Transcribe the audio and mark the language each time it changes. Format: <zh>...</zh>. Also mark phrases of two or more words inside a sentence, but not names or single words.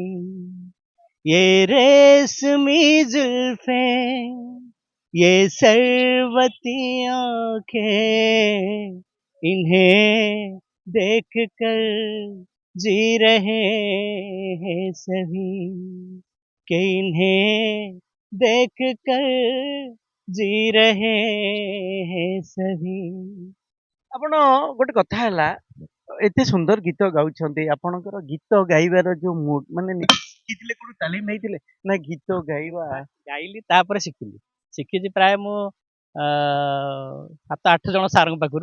<hi>ये रेशमी जुल्फें, ये सरवती आंखें, इन्हें देख कर जी रहे हैं सभी, कि इन्हें देख कर जी रहे हैं सभी।</hi> <or>ଆପଣ ଗୋଟେ କଥା ହେଲା ଏତେ ସୁନ୍ଦର ଗୀତ ଗାଉଛନ୍ତି ଆପଣଙ୍କର ଗୀତ ଗାଇବାର ଯୋଉ ମୁଡ୍ ମାନେ ଶିଖିଥିଲେ କୋଉଠୁ ତାଲିମ ନେଇଥିଲେ ନା ଗୀତ ଗାଇବା ଗାଇଲି ତାପରେ ଶିଖିଲି। ଶିଖିଛି ପ୍ରାୟ ମୁଁ 7-8 ଜଣ ସାର୍ଙ୍କ ପାଖରୁ।</or>